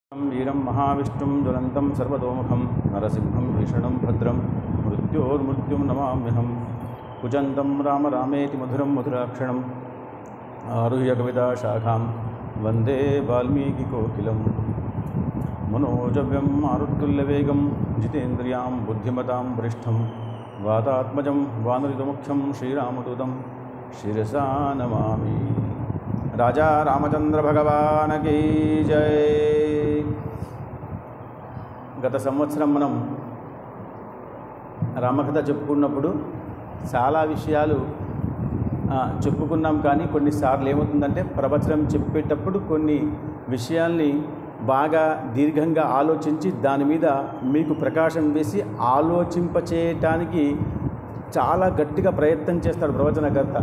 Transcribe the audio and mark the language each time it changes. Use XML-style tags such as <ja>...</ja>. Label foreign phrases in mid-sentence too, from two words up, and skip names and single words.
<sa>वीरं महाविष्णुं ज्वलन्तं सर्वतोमुखं नरसिंहं भीषणं भद्रं मृत्योर्मृत्युं नमाम्यहं कुजन्तं राम रामेति मधुरं मधुराक्षणम् आरुह्य कविताशाखां वन्दे वाल्मीकिकोकिलं मनोजव्यं मारुत्तुल्यवेगं जितेन्द्रियां बुद्धिमतां वरिष्ठं वातात्मजं वानरितमुख्यं श्रीरामदूतं शिरसा नमामि।</sa> <hi>राजा रामचंद्र भगवान की जय।</hi> <te>గత సంవత్సరం మనం రామకథ చెప్పుకున్నప్పుడు చాలా విషయాలు చెప్పుకున్నాం. కానీ కొన్నిసార్లు ఏమవుతుందంటే ప్రవచనం చెప్పేటప్పుడు కొన్ని విషయాల్ని బాగా దీర్ఘంగా ఆలోచించి దాని మీద మీకు ప్రకాశం వేసి ఆలోచింపచేయటానికి చాలా గట్టిగా ప్రయత్నం చేస్తాడు ప్రవచనకర్త.</te>